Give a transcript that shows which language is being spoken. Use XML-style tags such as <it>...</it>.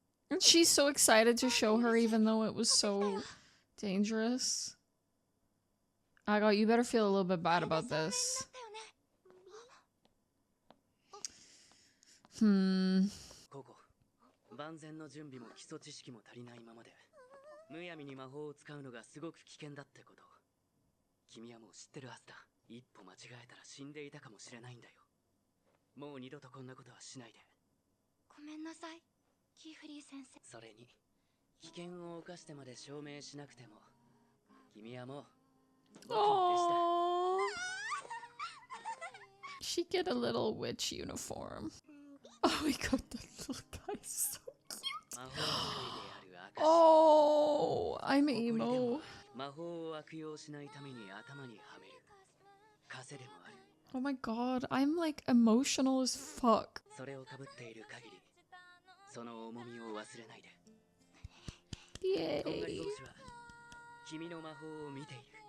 <en>And she's so excited to show her even though it was so dangerous. Agot, you better feel a little bit bad about this.</en> <ja>COCO、万全の準備も基礎知識も足りないままで、むやみに魔法を使うのがすごく危険だってこと。君はもう知ってるはずだ。一歩間違えたら死んでいたかもしれないんだよ。もう二度とこんなことはしないで。ごめんなさい、キーフリー先生。それに、危険を冒してまで証明しなくても、君はもう僕の弟子だ。</ja> <en>She get a little witch uniform. Oh my god, that little guy is so cute. Oh, I'm emo.</en> <ja>魔法を悪用しないために頭にはめる。枷でもある。</ja> <en>Oh my god, I'm like emotional as fuck.</en> <ja>それを被っている限り、その重みを忘れないで。とんがり Yay. 帽子は君の魔法を見ている。</ja>